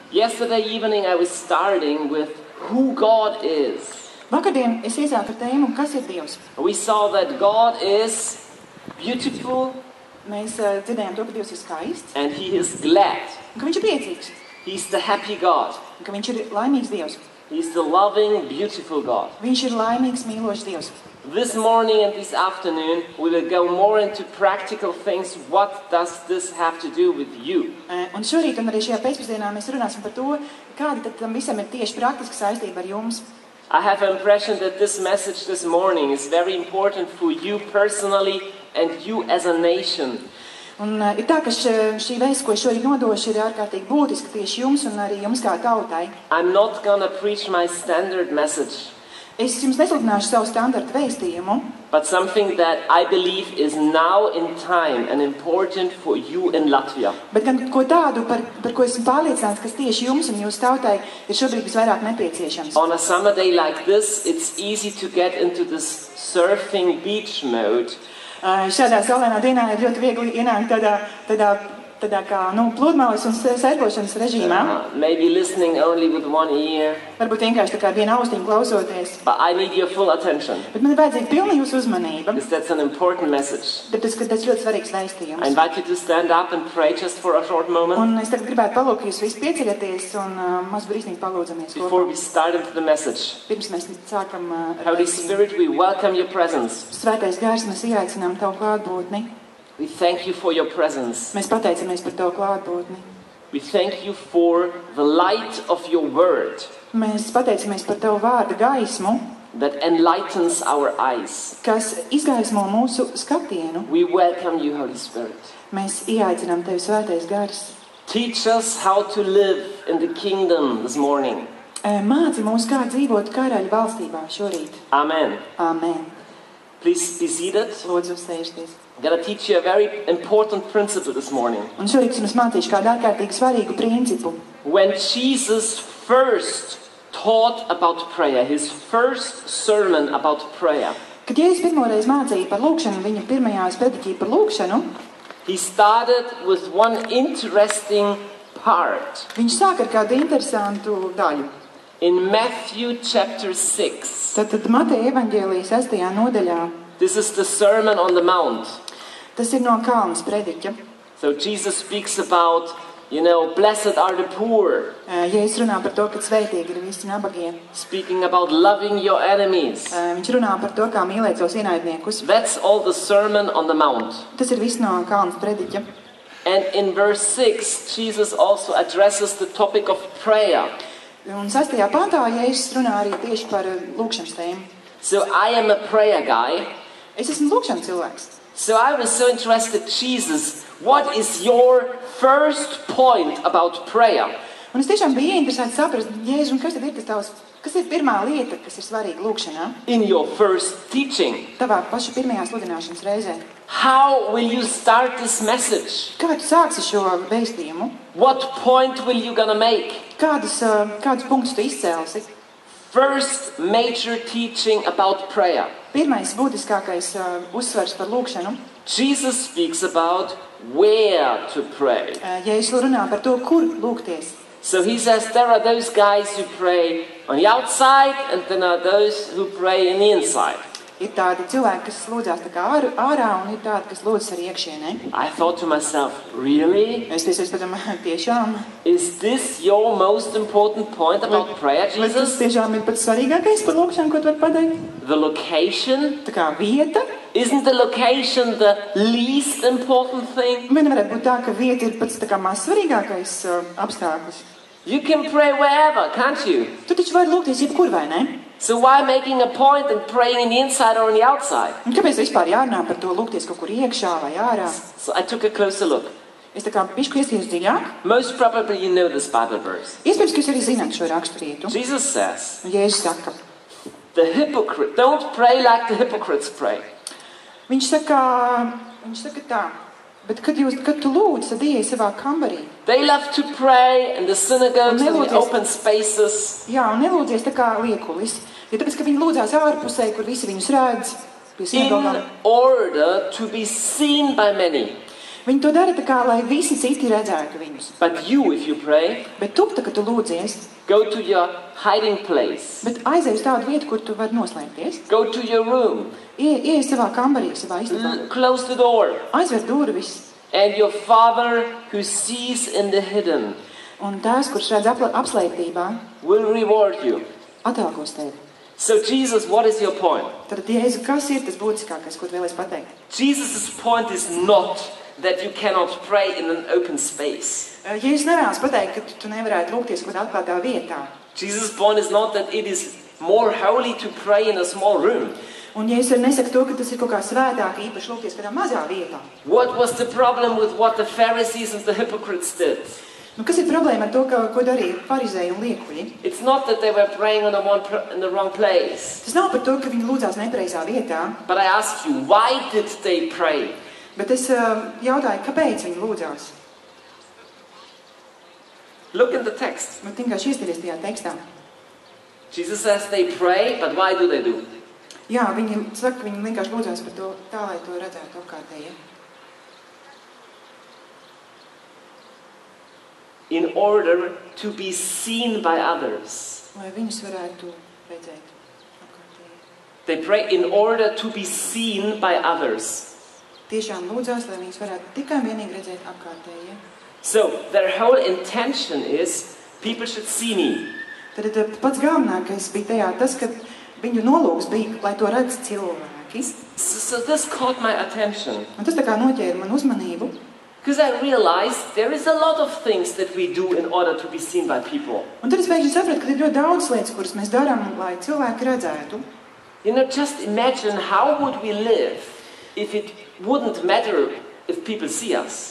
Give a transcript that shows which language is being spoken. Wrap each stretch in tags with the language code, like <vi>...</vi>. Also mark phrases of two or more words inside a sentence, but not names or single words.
<en>Yesterday evening I was starting with who God is.</en> <lv>Vakardien es iesāku ar tēmu, kas ir Dievs.</lv> <en>We saw that God is beautiful.</en> <lv>Mēs dzirdējām to, ka Dievs ir skaists.</lv> <en>And He is glad.</en> <lv>Un ka viņš ir priecīgs.</lv> <en>He's the happy God.</en> <lv>Un ka viņš ir laimīgs Dievs.</lv> <en>He's the loving, beautiful God.</en> <lv>Viņš ir laimīgs, mīlošs Dievs.</lv> <en>This morning and this afternoon we will go more into practical things. What does this have to do with you?</en> <lv>Un šorīt un arī šajā pēcpusdienā mēs runāsim par to, kāda tad tam visam ir tieši praktiska saistība ar jums.</lv> <en>I have an impression that this message this morning is very important for you personally and you as a nation.</en> <lv>Un ir tā, ka šī vēsts, ko es šorīt nodošu, ir ārkārtīgi būtiska tieši jums un arī jums kā tautai.</lv> <en>I'm not gonna preach my standard message.</en> <lv>Es jums nesludināšu savu standartu vēstījumu,</lv> <en>but something that I believe is now in time and important for you in Latvia.</en> <lv>Bet gan ko tādu, par ko esmu pārliecināts, kas tieši jums un jūsu tautai ir šobrīd visvairāk nepieciešams.</lv> <en>On a summer day like this, it's easy to get into this surfing beach mode.</en> <lv>Šādā saulainā dienā ir ļoti viegli ienākt tādā kā pludmales un sērkošanas režīmā.</lv> <en>Maybe listening only with one ear.</en> <lv>Varbūt vienkārši tā kā viena austiņa klausoties.</lv> <en>But I need your full attention.</en> <lv>Bet man ir vajadzīga pilna jūsu uzmanība.</lv> <en>Because that's an important message.</en> <lv>Tāpēc, ka tas ļoti svarīgs vēstījums.</lv> <en>I invite you to stand up and pray just for a short moment.</en> <lv>Un es tagad gribētu palūgt jūs visi pieceļaties un maz brīsnīgi palūdzamies kopā.</lv> <en>Before we start into the message.</en> <lv>Pirms mēs sākam ar</lv> <en>Holy Spirit, we welcome your presence.</en> <lv>Svētais Gars, mēs ieaicinām tavu klātbūtni.</lv> <en>We thank you for your presence.</en> <lv>Mēs pateicamies par tavu klātbūtni.</lv> <en>We thank you for the light of your word.</en> <lv>Mēs pateicamies par tavu vārda gaismu,</lv> <en>that enlightens our eyes.</en> <lv>Kas izgaismo mūsu skatienu.</lv> <en>We welcome you, Holy Spirit.</en> <lv>Mēs ieaicinām tevi, Svētais Gars.</lv> <en>Teach us how to live in the kingdom this morning.</en> <lv>Māci mūs, kā dzīvot karaļa valstībā šorīt.</lv> <en>Amen.</en> <lv>Amen.</lv> <en>Please be seated.</en> <lv>Lūdzu, sēžties.</lv> <en>I'm going to teach you a very important principle this morning.</en> <lv>Un šorīt es mācīšu kādu ārkārtīgi svarīgu principu.</lv> <en>When Jesus first taught about prayer, his first sermon about prayer,</en> <lv>kad Jēzus pirmoreiz mācīja par lūkšanu, viņa pirmajā prediķīja par lūkšanu,</lv> <en>he started with one interesting part.</en> <lv>Viņš sāk ar kādu interesantu daļu.</lv> <en>In Matthew chapter 6.</en> <lv>Tad Mateja evaņģēlijas 6. nodaļā.</lv> <en>This is the Sermon on the Mount.</en> <lv>Tas ir no kalna prediķa.</lv> <en>So Jesus speaks about, blessed are the poor.</en> <lv>Jēzus runā par to, ka svētīgi ir visi nabagie.</lv> <en>Speaking about loving your enemies.</en> <lv>Viņš runā par to, kā mīlēt savus ienaidniekus.</lv> <en>That's all the Sermon on the Mount.</en> <lv>Tas ir viss no kalna prediķa.</lv> <en>And in verse 6, Jesus also addresses the topic of prayer.</en> <lv>Un 6. pantā Jēzus runā arī tieši par lūkšanas tēmu.</lv> <en>So I am a prayer guy.</en> <lv>Es esmu lūkšanas cilvēks.</lv> <en>So I was so interested, Jesus, what is your first point about prayer?</en> <lv>Un es tiešām biju interesēts saprast, Jēzus, kas tad ir tas tavs, kas ir pirmā lieta, kas ir svarīga lūkšanā?</lv> <en>In your first teaching.</en> <lv>Tavā paša pirmajā sludināšanas reizē.</lv> <en>How will you start this message?</en> <lv>Kā tu sāksi šo vēstījumu?</lv> <en>What point will you gonna make?</en> <lv>Kādus punktus tu izcēlsi?</lv> <en>First major teaching about prayer.</en> <lv>Pirmais būtiskākais uzsvars par lūkšanu.</lv> <en>Jesus speaks about where to pray.</en> <lv>Jēzus runā par to, kur lūgties.</lv> <en>So he says there are those guys who pray on the outside and then are those who pray in the inside.</en> <lv>Ir tādi cilvēki, kas lūdzās tā kā ārā, un ir tādi, kas lūdzas arī iekšienē.</lv> <en>I thought to myself, really?</en> <lv>Es padomāju, tiešām.</lv> <en>Is this your most important point about prayer, Jesus?</en> <lv>Vai tas tiešām ir pats svarīgākais par lūkšanu, ko tu vari pateikt?</lv> <en>The location?</en> <lv>Tā kā vieta?</lv> <en>Isn't the location the least important thing?</en> <lv>Vai nevarētu būt tā, ka vieta ir pats tā kā maz svarīgākais apstākļus?</lv> <en>You can pray wherever, can't you?</en> <lv>Tu taču vari lūgties jebkur, vai ne?</lv> <en>So why making a point and praying in the inside or on the outside?</en> <lv>Un kāpēc vispār jārunā par to lūgties kaut kur iekšā vai ārā?</lv> <en>So I took a closer look.</en> <lv>Es tā kā bišķi ieskatījos dziļāk.</lv> <en>Most probably you know this Bible verse.</en> <lv>Iespējams, ka jūs arī zināt šo raksturvietu.</lv> <en>Jesus says,</en> <lv>Jēzus saka,</lv> <en>don't pray like the hypocrites pray.</en> <lv>Viņš saka tā, bet kad tu lūdzi, tad ieej savā kambarī.</lv> <en>They love to pray in the synagogues and the open spaces.</en> <lv>Jā, un nelūdzies tā kā liekulis. Ja tāpēc, ka viņi lūdzās ārpusē, kur visi viņus redz, pie sinagogām.</lv> <en>In order to be seen by many.</en> <lv>Viņi to dara tā kā, lai visi citi redzētu viņus.</lv> <en>But you, if you pray,</en> <lv>Bet tu, tā, kad tu lūdzies,</lv> <en>go to your hiding place.</en> <lv>bet aizej uz tādu vietu, kur tu vari noslēpties.</lv> <en>Go to your room.</en> <lv>Iej savā kambarī, savā istabā.</lv> <en>Close the door.</en> <lv>Aizver durvis.</lv> <en>And your Father who sees in the hidden</en> <lv>Un tās, kurš redz apslēptībā,</lv> <en>will reward you.</en> <lv>atalgos tevi.</lv> <en>So Jesus, what is your point?</en> <lv>Tad, Jēzu, kas ir tas būtiskākais, ko tu vēlies pateikt?</lv> <en>Jesus' point is not that you cannot pray in an open space.</en> <lv>Jēzus nevēlas pateikt, ka tu nevarētu lūgties kaut kādā atklātā vietā.</lv> <en>Jesus' point is not that it is more holy to pray in a small room.</en> <lv>Un Jēzus arī nesaka to, ka tas ir kaut kā svētāk, īpaši lūgties kādā mazā vietā.</lv> <en>What was the problem with what the Pharisees and the hypocrites did?</en> <lv>Nu, kas ir problēma ar to, ko darīja farizēji un liekuļi?</lv> <en>It's not that they were praying in the wrong place.</en> <lv>Tas nav par to, ka viņi lūdzās nepareizā vietā,</lv> <en>But I ask you, why did they pray?</en> <lv>bet es jautāju, kāpēc viņi lūdzās.</lv> <en>Look in the text.</en> <lv>Man vienkārši ieskaties tajā tekstā.</lv> <en>Jesus says they pray, but why do they do?</en> <lv>Jā, viņi saka, ka viņi vienkārši lūdzās par to tā, lai to redzētu apkārtēji.</lv> <en>In order to be seen by others.</en> <lv>Lai viņus varētu redzēt apkārtēji.</lv> <en>They pray in order to be seen by others.</en> <lv>Tiešām lūdzās, lai viņus varētu tikai vienīgi redzēt apkārtēji.</lv> <en>So their whole intention is people should see me.</en> <lv>Tad pats galvenākais bija tajā tas, ka viņu nolūks bija, lai to redz cilvēki.</lv> <en>So this caught my attention.</en> <lv>Un tas tā kā noķēra man uzmanību.</lv> <en>Because I realized there is a lot of things that we do in order to be seen by people.</en> <lv>Un tad es pēkšņi sapratu, ka ir ļoti daudz lietas, kuras mēs darām, lai cilvēki redzētu.</lv> <en>You know, just imagine how would we live if it wouldn't matter if people see us.</en>